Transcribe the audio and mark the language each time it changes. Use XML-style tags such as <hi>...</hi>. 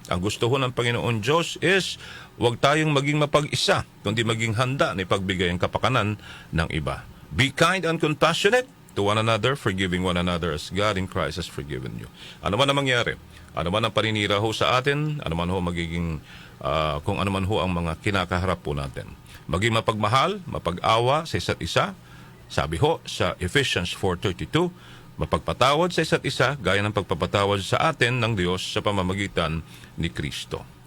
<tl>Ang gusto ho ng Panginoon Diyos is wag tayong maging mapag-isa, kundi maging handa na ipagbigay ang kapakanan ng iba.</tl> <en>Be kind and compassionate to one another, forgiving one another as God in Christ has forgiven you.</en> <tl>Ano man ang mangyari, ano man ang paninira ho sa atin, ano man ho magiging, kung ano man ho ang mga kinakaharap po natin. Maging mapagmahal, mapag-awa sa isa't isa. Sabi ho sa Ephesians 4:32, mapagpatawad sa isa't isa, gaya ng pagpapatawad sa atin ng Diyos sa pamamagitan ni Kristo.</tl>